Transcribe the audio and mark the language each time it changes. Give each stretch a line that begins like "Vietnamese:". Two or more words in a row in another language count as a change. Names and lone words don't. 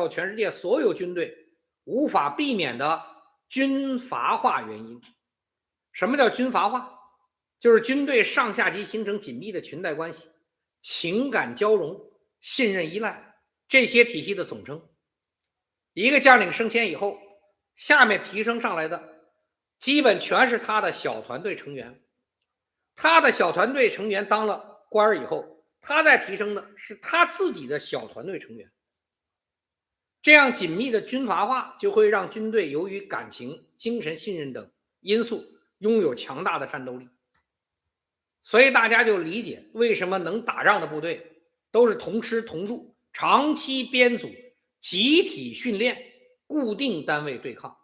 Chinese: 叫全世界所有軍隊無法避免的軍閥化原因。什麼叫軍閥化？就是軍隊上下級形成緊密的裙帶關係，情感交融，信任依賴，這些體系的總稱。一個將領升遷以後，下面提升上來的基本全是他的小團隊成員，他的小團隊成员当了官以後，他再提升的是他自己的小团队成员。这样緊密的軍閥化就會讓軍隊由於感情、精神信任等因素擁有強大的戰鬥力。所以大家就理解為什麼能打仗的部隊都是同吃同住，長期編組，集體訓練，固定單位對抗。